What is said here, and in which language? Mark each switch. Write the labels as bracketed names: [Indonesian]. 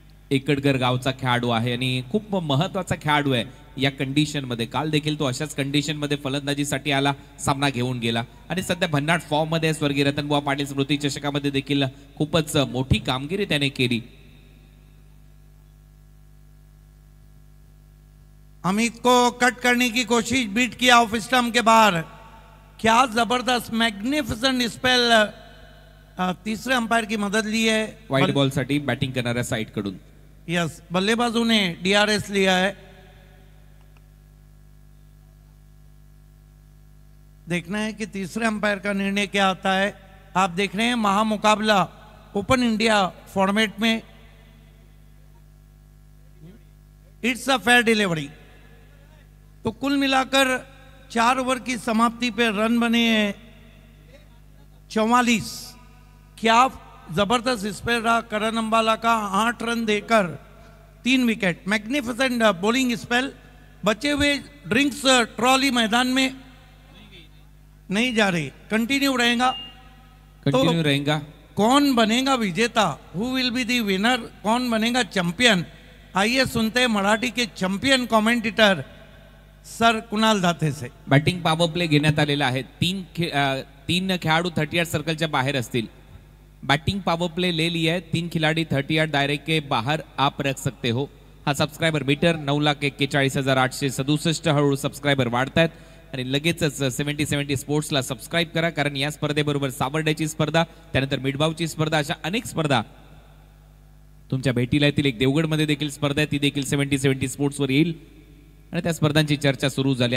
[Marathi] एकटगर गावचा खेळाडू आहे आणि खूप महत्वाचा खेळाडू आहे या कंडिशन मध्ये. काल देखील तो अशाच कंडिशन मध्ये फलंदाजीसाठी आला, सामना घेऊन गेला आणि सध्या भन्नाट फॉर्म मध्ये स्वर्गीय रतनबुवा पाटील स्मृती चषकामध्ये देखील खूपच मोठी कामगिरी त्याने केली. [Hindi] अमित को कट करने की कोशिश, बीट किया ऑफ स्टंप के बाहर. क्या जबरदस्त मैग्निफिसेंट स्पेल. तीसरे अंपायर की मदद ली है [Marathi] वाइड बॉल साठी बॅटिंग करणाऱ्या साइड कडून. [Hindi] यस, बल्लेबाजों ने डीआरएस लिया है. देखना है कि तीसरे अंपायर का निर्णय क्या आता है. आप देख रहे हैं महामुकाबला ओपन इंडिया फॉर्मेट में. [English] It's a fair delivery. [Hindi] तो कुल मिलाकर 4 ओवर की समाप्ति पे रन बने हैं 44. क्या जबरदस्त स्पेल रहा करण अंबाला का. 8 रन देकर 3 विकेट. Magnificent bowling spell. बचे हुए ड्रिंक्स ट्रॉली मैदान में नहीं जा रही, कंटिन्यू रहेगा. कंटिन्यू रहेगा. कौन बनेगा विजेता, [English] who will be the winner, [Hindi] कौन बनेगा चैंपियन. आइए सुनते हैं मराठी के चैंपियन कमेंटेटर सर कुणाल दाते से. [Marathi] बॅटिंग पॉवर प्ले घेण्यात आलेला आहे. 3 खेळाडू 38 सर्कलच्या बाहेर असतील. [Hindi] बैटिंग पावर प्ले ले लिया है. 3 खिलाड़ी 38 दायरे के बाहर आप रख सकते हो. [Marathi] हा सबस्क्रायबर मीटर 9,41,867 हळूहळू सबस्क्रायबर वाढतायत आणि लगेचच 70 स्पोर्ट्सला सबस्क्राईब करा, कारण या स्पर्धेबरोबर सावर्ड्याची स्पर्धा, त्यानंतर मिडबावची स्पर्धा, अशा अनेक स्पर्धा तुमच्या भेटीला येतील. एक देवगडमध्ये देखील स्पर्धा आहे, ती देखील 70 स्पोर्ट्सवर येईल आणि त्या स्पर्धांची चर्चा सुरू झाली.